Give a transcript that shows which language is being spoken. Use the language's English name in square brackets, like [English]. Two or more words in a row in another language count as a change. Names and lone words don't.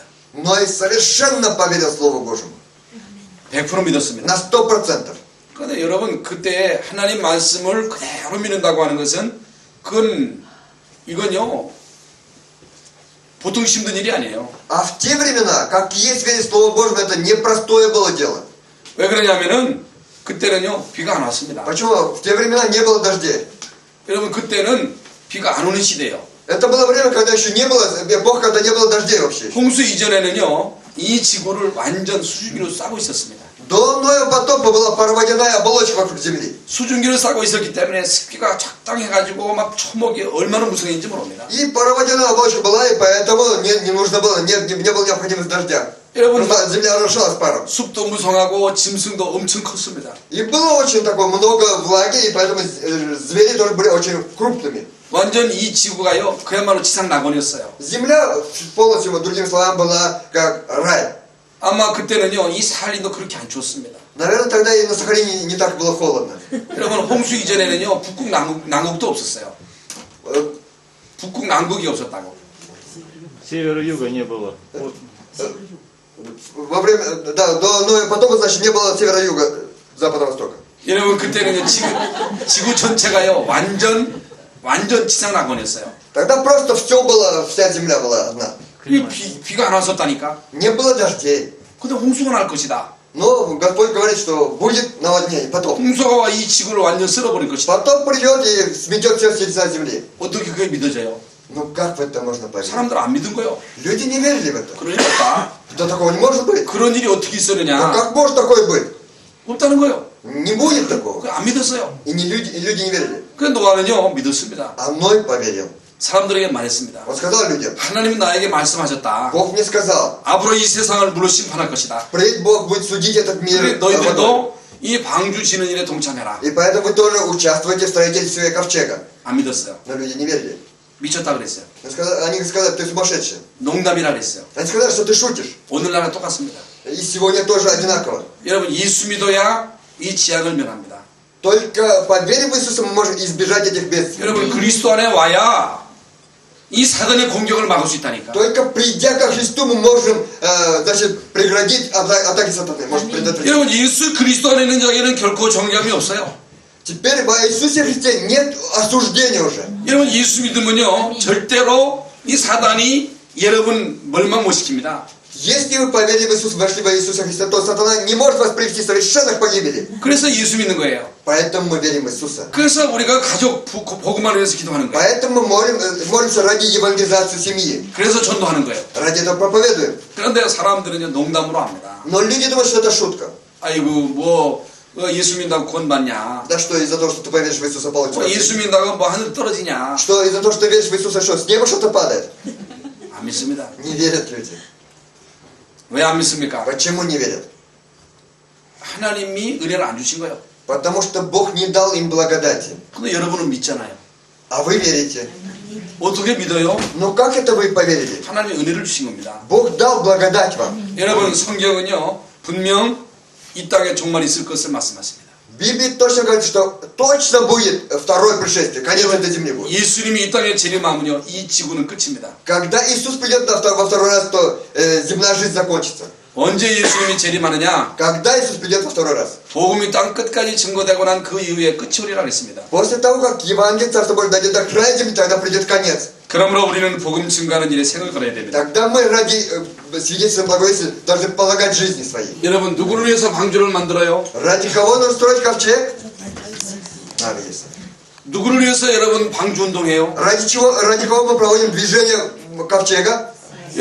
[Russian] Но и совершенно поверил Слову Божьему. [Korean] 100% 믿었습니다. [Russian] На 100%. [Korean] 그런데 여러분 그때 하나님 말씀을 그대로 믿는다고 하는 것은 이건요 보통 힘든 일이 아니에요. [Russian] А в те времена, как есть верить Слову Божьему, это непростое было дело. [Korean] 왜 그러냐면은 그때는요 비가 안 왔습니다. [Russian] Почему? В те времена не было дождей. [Korean] 여러분 그때는 비가 안 오는 시대예요. [Russian] Это было время, когда еще не было, эпоха, когда не было дождей вообще. [Korean] 홍수 이전에는요 이 지구를 완전 수증기로 싸고 있었습니다. [Russian] До Ноева потопа была пароводяная оболочка вокруг земли. [Korean] 수증기를 싸고 있었기 때문에 습기가 적당해가지고 막 초목이 얼마나 무성했는지 모릅니다. [Russian] И пароводяная оболочка была, и поэтому не нужно было, не было необходимости дождя. [Korean] 여러분 [Russian] Просто земля орошалась паром. [Korean] 숲도 무성하고 짐승도 엄청 컸습니다. [Russian] И было очень такое много влаги, и поэтому звери тоже были очень крупными. [Korean] 완전 이 지구가요 그야말로 지상 낙원이었어요. [Russian] Земля полностью, другими словами, была как рай. [Korean] 아마 그때는요 이 사할린도 그렇게 안 추웠습니다. [Russian] Наверное, тогда и на Сахалине не так было холодно. [Korean] 여러분 홍수 이전에는요 북극 남극도 없었어요. 북극 남극이 없었다고. [Russian] Севера-юга не было. Вот. Во время, да, до Ноева потопа, значит, не было севера-юга, запада-востока. [Korean] 여러분 그때는요 지구 전체가요 완전 지상 낙원이었어요. [Russian] Тогда просто все было, вся земля была одна. [Korean] 비가 안 왔었다니까. [Russian] Не было дождей. [Korean] 근데 홍수가 날 것이다. [Russian] Но Господь говорит, что будет наводнение, потоп. [Korean] 홍수가 와 이 지구를 완전 쓸어버릴 것이다. [Russian] Потоп придет и сметет все с лица земли. [Korean] 어떻게 그게 믿어져요? [Russian] Ну как в это можно поверить? [Korean] 사람들 안 믿은 거예요. [Russian] Люди не верили в это. [Korean] 그러니까 [Russian] Да такого не может быть. [Korean] 그런 일이 어떻게 [Russian] А [Korean] 있었느냐? [Russian] как может такое быть? [Korean] 없다는 거예요. [Russian] Не будет такого. [Korean] 안 믿었어요. [Russian] И люди не верили. [Korean] 그 노아는요 믿었습니다. [Russian] А Ной поверил. [Korean] 사람들에게 말했습니다. [Russian] Он сказал людям, [Korean] 하나님이 나에게 말씀하셨다. [Russian] Бог мне сказал, [Korean] 앞으로 이 세상을 물로 심판할 것이다. [Russian] впредь Бог будет судить этот [Korean] 그래 [Russian] мир водой. [Korean] 너희들도 이 방주 지는 일에 동참해라. [Russian] И поэтому вы тоже участвуете в строительстве ковчега. [Korean] 안 믿었어요. [Russian] Но люди не верили. [Korean] 미쳤다 그랬어요. [Russian] Они сказали, ты сумасшедший. [Korean] 농담이라 그랬어요. [Russian] Они сказали, что ты шутишь. [Korean] 오늘날은 똑같습니다. [Russian] И сегодня тоже одинаково. [Korean] 여러분 예수 믿어야 이 지약을 면합니다. [Russian] Только по вере в Иисуса мы можем избежать этих бедствий. [Korean] 여러분 그리스도 안에 와야 이 사단의 공격을 막을 수 있다니까. [Russian] Только придя ко Христу мы можем преградить атаки сатаны. Можем предотвратить. [Korean] 여러분 예수 그리스도 안에 있는 자에게는 결코 정죄함이 없어요. [Russian] Теперь во Иисусе Христе нет осуждения уже. [Korean] 여러분 예수 믿으면요 절대로 이 사단이 여러분 멸망 못 시킵니다. [Russian] Если вы поверили в Иисуса, вошли во Иисуса Христа, то сатана не может вас привести совершенно к погибели. [Korean] 그래서 예수 믿는 거예요. [Russian] Поэтому мы верим в Иисуса. [Korean] 그래서 우리가 가족 복음을 위해서 기도하는 거예요. [Russian] Поэтому мы молимся ради евангелизации семьи. [Korean] 그래서 전도하는 거예요. [Russian] Ради этого проповедуем. [Korean] 그런데 사람들은 농담으로 합니다. [Russian] Но люди думают, что это шутка. [Korean] 아이고 뭐 예수 믿는다고 구원 받냐? [Russian] Да что из-за того, что ты поверишь в Иисуса, получится? [Korean] 예수 믿는다고 뭐 하늘 떨어지냐? [Russian] Что из-за того, что ты веришь в Иисуса, что с неба что-то падает? [Korean] 안 믿습니다. [Russian] Не верят люди. [Korean] 왜 안 믿습니까? [Russian] Почему не верят? [Korean] 하나님이 은혜를 안 주신 거예요. [Russian] Потому что Бог не дал им благодати. [Korean] 근데 여러분은 믿잖아요. [Russian] А вы верите. [Korean] 어떻게 믿어요? [Russian] Но как это вы поверили? [Korean] 하나님이 은혜를 주신 겁니다. [Russian] Бог дал благодать вам. [Korean] 여러분 성경은요 분명 이 땅에 종말 있을 것을 말씀하십니다. [Russian] В Библии точно говорит, что точно будет второе пришествие. Конец этой земли будет. [Korean] 예수님이 이 땅에 재림하면요 이 지구는 끝입니다. [Russian] Когда Иисус придет во второй раз, то земная жизнь закончится. [Korean] 언제 예수님이 재림하느냐? [Russian] Когда Иисус придет во второй раз? [Korean] 복음이 땅 끝까지 증거되고 난 그 이후에 끝이 오리라 그랬습니다. [Russian] После того, как Евангелие Царства Божьего дойдет до края земли, тогда придет конец. [Korean] 그러므로 우리는 복음 증거하는 일에 생을 걸어야 됩니다. [Russian] Тогда мы ради свидетельства благовестия должны полагать жизни своей. [Korean] 여러분 누구를 위해서 방주를 만들어요? [Russian] Ради кого нужно строить ковчег? [Korean] 누구를 위해서 여러분 방주 운동해요? [Russian] Ради кого мы проводим движение ковчега?